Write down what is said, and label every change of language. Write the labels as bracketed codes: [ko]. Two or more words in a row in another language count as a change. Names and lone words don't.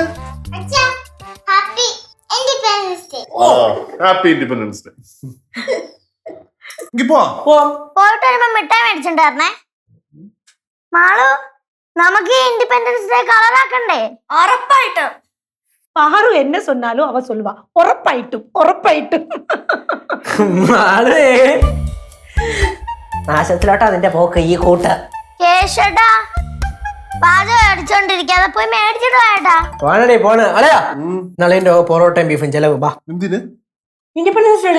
[en] Happy Independence Day. Happy Independence Day. പോവാം. [ml] പോയിട്ട് വരുമ്പോ മിഠായി മേടിച്ചിട്ടുണ്ടായിരുന്നേ. മാളു, നമുക്ക് ഈ [en] Independence Day [ml] കളറാക്കണ്ടേ? ഉറപ്പായിട്ടും. [ta] பாரு என்ன சொன்னாலும் அவ சொல்லுவா [ml] ഉറപ്പായിട്ടും ഉറപ്പായിട്ടും. നാശത്തിലോട്ടാ നിന്റെ പോക്ക് ഈ കൂട്ട്. കേശട്ടാ, പാചകം അടിച്ചോണ്ടിരിക്കാതെ പോയി മേടിച്ചിട്ട് വേട്ടാ. പോണേ പോണ് അളയാ. നാളെ പൊറോട്ടയും ബീഫും ചെലവ്. ബാ, എന്തിന്? [en] Independence Day.